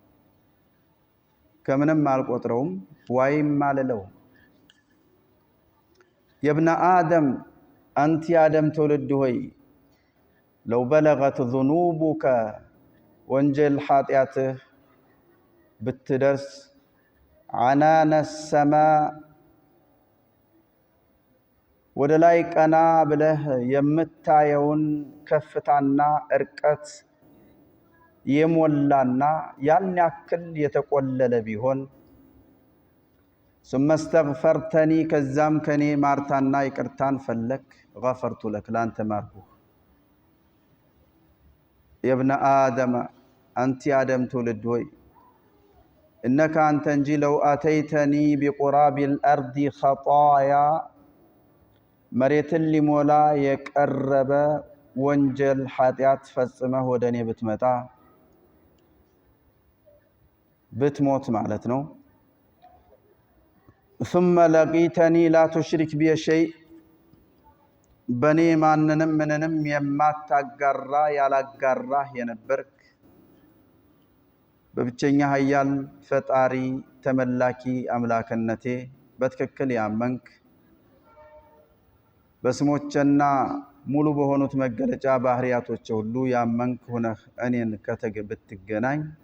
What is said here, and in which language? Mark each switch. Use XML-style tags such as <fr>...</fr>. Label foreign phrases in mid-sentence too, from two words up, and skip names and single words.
<am>ከምንም አልቆጥረውም ወይም ማለለው።</am> <ar>يا ابن آدم</ar> <am>አንተ የአደም ትውልድ ሆይ</am> <ar>لو بلغت ذنوبك</ar> <am>ወንጀል ኃጢአትህ ብትደርስ</am> <ar>عنان السماء</ar> <am>ወደ ላይ ቀና ብለህ የምታየውን ከፍታና እርቀት የሞላና ያን ያክል የተቆለለ ቢሆን</am> <ar>ثم استغفرتني</ar> <am>ከዛም ከኔ ማርታና ይቅርታን ፈለክ</am> <ar>غفرت لك</ar> <am>ላንተ ማርኩህ።</am> <ar>يا ابن آدم</ar> <am>አንተ የአደም ትውልድ ሆይ እነከ አንተ እንጂ</am> <ar>لو أتيتني بقراب الأرض خطايا</ar> <am>መሬትን ሊሞላ የቀረበ ወንጀል ኃጢአት ፈጽመህ ወደኔ ብትመጣ ብትሞት ማለት ነው።</am> <ar>ثم لقيتني لا تشرك بي شيء</ar> <am>በኔ ማንንም ምንንም የማታጋራ ያላጋራህ የነበርክ በብቸኛ ኃያል ፈጣሪ ተመላኪ አምላክነቴ በትክክል ያመንክ በስሞችና ሙሉ በሆኑት መገለጫ ባህሪያቶች ሁሉ ያመንክ ሆነህ እኔን ብትገናኝ</am>